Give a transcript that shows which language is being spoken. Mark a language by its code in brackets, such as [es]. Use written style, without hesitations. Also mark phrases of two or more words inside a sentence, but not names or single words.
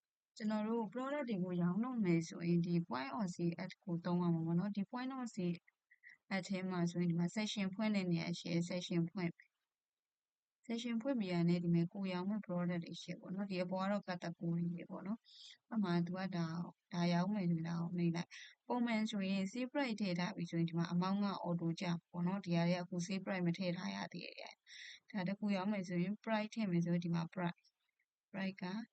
[my] ကျွန်တော်တို့ product တွေကိုရောင်းတော့မယ်ဆိုရင်ဒီ [en] point of sale ad [my] ကိုသုံးရမှာပေါ့နော်ဒီ [en] point of sale ad [my] ထဲမှာဆိုရင်ဒီမှာ section ဖွင့်တဲ့နေရာရှိရယ် section ဖွင့်ပြီးရတဲ့ဒီမှာကိုရောင်းမဲ့ product တွေရှိပေါ့နော်ဒီအပေါ်ကတော့ category တွေပေါ့နော်အမှသူကဒါရောင်းမယ်ဆိုရင်ဒါကိုနှိပ်လိုက်ပုံမှန်ဆိုရင် [en] save price [my] ထည့်ထားပြီဆိုရင်ဒီမှာ amount က auto ကျပေါ့နော်ဒီဟာတွေကအခု [en] save price [my] မထည့်ထားရသေးရဲ့ဒါတခုရောင်းမယ်ဆိုရင် price ထည့်မယ်ဆိုရင်ဒီမှာ priceက